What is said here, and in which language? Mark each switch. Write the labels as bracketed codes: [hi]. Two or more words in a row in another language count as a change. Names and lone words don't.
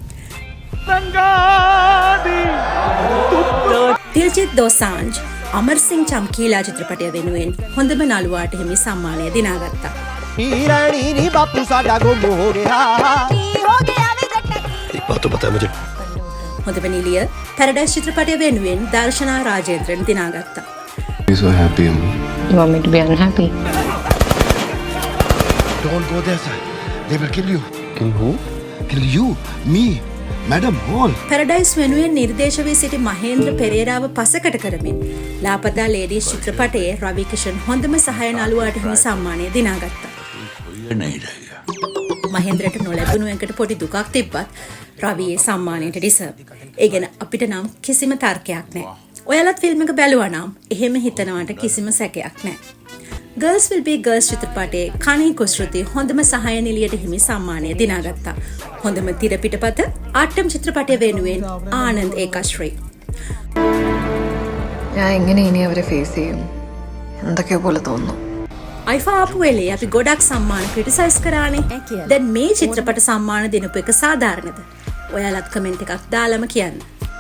[si] දිල්ජිත් දෝසාන්ජ් අමර්සිං චම්කීලා චිත්‍රපටය වෙනුවෙන් හොඳම නළුවාට හිමි සම්මානය දිනාගත්තා. හොඳම නිලිය පැරඩයිස් චිත්‍රපටය වෙනුවෙන් දර්ශනා රාජේන්ද්‍රන් දිනාගත්තා. [en] I'm so happy. You want me to be unhappy? Don't go there, sir. They will kill you. Kill who? Kill you, me, madam, all. [si] පැරඩයිස් වෙනුවෙන් නිර්දේශ වී සිටි මහේන්ද්‍ර පෙරේරාව පසකට කරමින් ලාපතා ලේඩීස් චිත්‍රපටයේ රවි කිෂන් හොඳම සහාය නළුවාට හිමි සම්මානය දිනාගත්තා. මහේන්ද්‍රට නොලැබුණු එකට පොඩි දුකක් තිබ්බත් රවියේ සම්මානයට ඩිසර්ව්. ඒ ගැන අපිට නම් කිසිම තර්කයක් නැහැ. ඔයාලත් ෆිල්ම් එක බැලුවා නම් එහෙම හිතනවට කිසිම සැකයක් නැහැ. Girls Will Be Girls චිත්‍රපටයේ කණී කුස්ෘති හොඳම සහාය නිලියට හිමි සම්මානය දිනාගත්තා. හොඳම තිර පිටපත ආටම් චිත්‍රපටය වෙනුවෙන් ආනන්ද් ඒකශ්‍රී. [ml] ഞാൻ എങ്ങനെ ഇനി അവരെ ഫേസ് ചെയ്യും എന്തൊക്കെയോ പോലെ തോന്നുന്നു. [si] අයිෆා ආපු වෙලේ අපි ගොඩක් සම්මාන ක්‍රිටිසයිස් කරානේ. දැන් මේ චිත්‍රපට සම්මාන දෙනපු එක සාධාරණද? ඔයාලත් කමෙන්ට් එකක් දාලාම කියන්න.